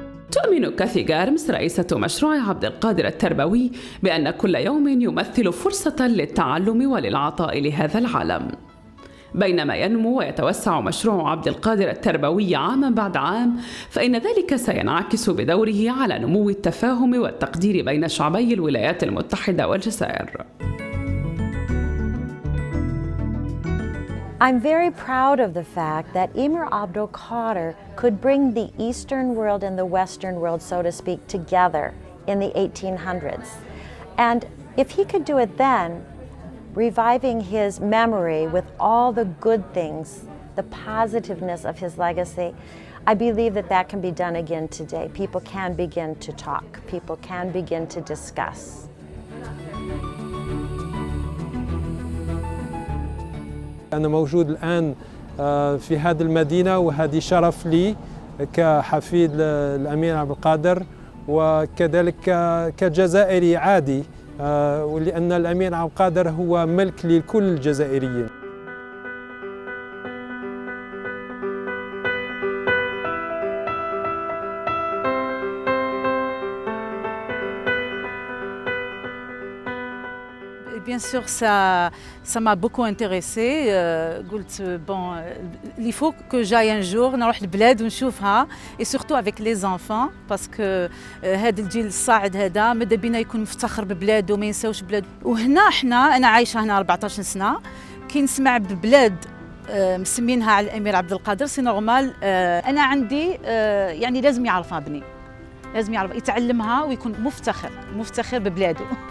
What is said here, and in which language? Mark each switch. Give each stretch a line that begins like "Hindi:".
Arabic: تؤمن كاثي جارمس رئيسة مشروع عبد القادر التربوي بأن كل يوم يمثل فرصة للتعلم وللعطاء لهذا العالم. بينما ينمو ويتوسع مشروع عبد القادر التربوي عاما بعد عام، فإن ذلك سينعكس بدوره على نمو التفاهم والتقدير بين شعبي الولايات المتحدة والجزائر.
English: I'm very proud of the fact that Emir Abdul Qadir could bring the Eastern world and the Western world, so to speak, together in the 1800s. And if he could do it then, reviving his memory with all the good things, the positiveness of his legacy, I believe that that can be done again today. People can begin to talk. People can begin to discuss.
Arabic: أنا موجود الآن في هذه المدينة، وهذه شرف لي كحفيد الأمير عبد القادر وكذلك كجزائري عادي، ولأن الأمير عبد القادر هو ملك لكل الجزائريين.
French: Bien sûr, ça m'a beaucoup intéressée.
Arabic: قلت
French: bon, il faut que j'aille un jour
Arabic: نروح البلاد ونشوفها
French: et surtout avec les enfants parce que
Arabic: هذا الجيل الصاعد هذا ماذا بينا يكون مفتخر ببلاده وما ينساوش بلاده. وهنا انا عايشة هنا 14 سنة، كي نسمع ببلاد مسمينها على الأمير عبد القادر
French: سي نورمال،
Arabic: أنا عندي يعني لازم يعرفها ابني، لازم يعرف يتعلمها ويكون مفتخر ببلاده.